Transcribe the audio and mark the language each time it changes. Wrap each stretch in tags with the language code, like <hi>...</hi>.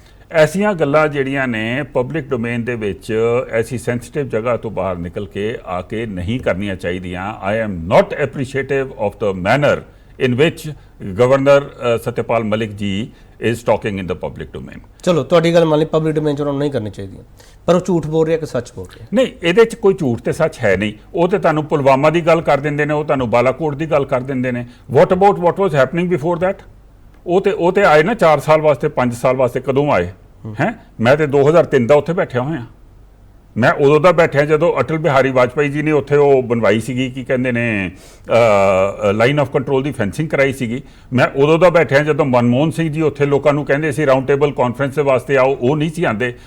<pa>ਐਸੀਆਂ ਗੱਲਾਂ ਜਿਹੜੀਆਂ ਨੇ ਪਬਲਿਕ ਡੋਮੇਨ ਦੇ ਵਿੱਚ ਐਸੀ ਸੈਂਸਿਟਿਵ ਜਗ੍ਹਾ ਤੋਂ ਬਾਹਰ ਨਿਕਲ ਕੇ ਆ ਕੇ ਨਹੀਂ ਕਰਨੀਆਂ ਚਾਹੀਦੀਆਂ।</pa> <en>I am not appreciative of the manner in which Governor Satyapal Malik ji is talking in the public domain।</en> <pa>ਚਲੋ ਤੁਹਾਡੀ ਗੱਲ ਮੰਨ ਲਈ, ਪਬਲਿਕ ਡੋਮੇਨ 'ਚ ਉਹਨਾਂ ਨੂੰ ਨਹੀਂ ਕਰਨੀ ਚਾਹੀਦੀ, ਪਰ ਉਹ ਝੂਠ ਬੋਲ ਰਿਹਾ ਕਿ ਸੱਚ ਬੋਲ ਰਿਹਾ? ਨਹੀਂ, ਇਹਦੇ 'ਚ ਕੋਈ ਝੂਠ ਤੇ ਸੱਚ ਹੈ ਨਹੀਂ। ਉਹ ਤੇ ਤੁਹਾਨੂੰ ਪੁਲਵਾਮਾ ਦੀ ਗੱਲ ਕਰ ਦਿੰਦੇ ਨੇ, ਉਹ ਤੁਹਾਨੂੰ ਬਾਲਾਕੋਟ ਦੀ ਗੱਲ ਕਰ ਦਿੰਦੇ ਨੇ।</pa> <en>what was happening before that?</en> <pa>ਉਹ ਤੇ ਆਏ ਨਾ 4 ਸਾਲ ਵਾਸਤੇ, 5 ਸਾਲ ਵਾਸਤੇ, ਕਦੋਂ ਆਏ ਹੈ? ਮੈਂ ਤੇ 2003 ਦਾ ਉੱਥੇ ਬੈਠਿਆ ਹੋਇਆ। ਮੈਂ ਉਦੋਂ ਦਾ ਬੈਠਿਆ ਜਦੋਂ ਅਟਲ ਬਿਹਾਰੀ ਵਾਜਪਾਈ ਜੀ ਨੇ ਉੱਥੇ ਉਹ ਬਣਵਾਈ ਸੀਗੀ, ਕੀ ਕਹਿੰਦੇ ਨੇ, line of control ਦੀ fencing ਕਰਾਈ ਸੀਗੀ। ਮੈਂ ਉਦੋਂ ਦਾ ਬੈਠਿਆ ਜਦੋਂ ਮਨਮੋਹਨ ਸਿੰਘ ਜੀ ਉੱਥੇ ਲੋਕਾਂ ਨੂੰ ਕਹਿੰਦੇ ਸੀ ਰਾਊਂਡ ਟੇਬਲ ਕਾਨਫਰੰਸ ਦੇ ਵਾਸਤੇ ਆਓ, ਉਹ ਨਹੀਂ ਸੀ ਆਉਂਦੇ।</pa>